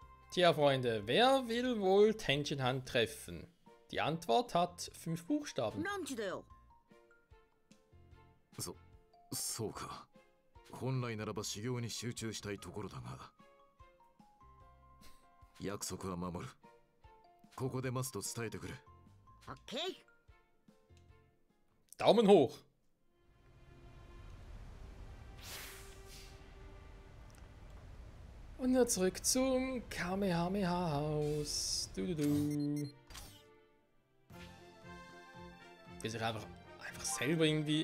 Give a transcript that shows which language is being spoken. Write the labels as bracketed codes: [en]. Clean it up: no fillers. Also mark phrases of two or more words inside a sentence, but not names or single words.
[de] Tja, Freunde, wer will wohl Tenshinhan treffen? Die Antwort hat 5 Buchstaben. [ja] ランチだよ。そうか。本来ならば修行に集中したいところだが。約束は守る。ここで待つと伝えてくれ。オッケー。 [de] Daumen hoch! Und jetzt zurück zum Kamehameha-Haus. Du. Wie sich einfach selber irgendwie...